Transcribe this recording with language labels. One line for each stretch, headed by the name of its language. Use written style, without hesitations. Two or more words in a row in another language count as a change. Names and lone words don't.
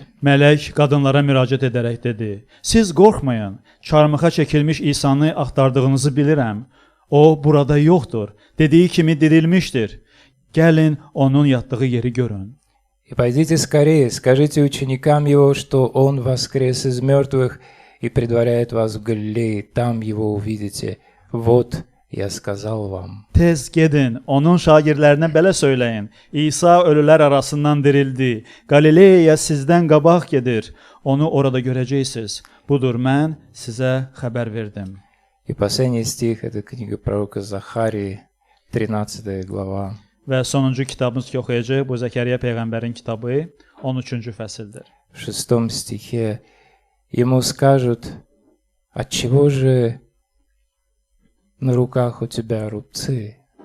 Azerbaijani: Mələk qadınlara müraciət edərək dedi: Siz qorxmayın, çarmıxa çəkilmiş İsanı axtardığınızı bilirəm. O burada yoxdur, dediyi kimi dirilmişdir. Gəlin onun yatdığı yeri görün.
Russian: «И пойдите скорее, скажите ученикам Его, что Он воскрес из мертвых и предваряет вас в Галилее, там Его увидите. Вот, я сказал вам».
Azerbaijani: Tez gedin, onun şagirdlərinə belə söyləyin: İsa ölülər arasından dirildi. Qalileyaya sizdən qabaq gedir. Onu orada görəcəksiniz. Budur, mən sizə xəbər verdim.
Russian: И последний стих — это книга пророка Захарии, 13 глава.
Azerbaijani: Və sonuncu kitabımız ki oxuyacaq, bu Zəkəriyya peyğəmbərin kitabı 13-cü fəsildir.
Russian: В 6 стихе ему скажут: «Отчего же на руках у тебя рубцы?»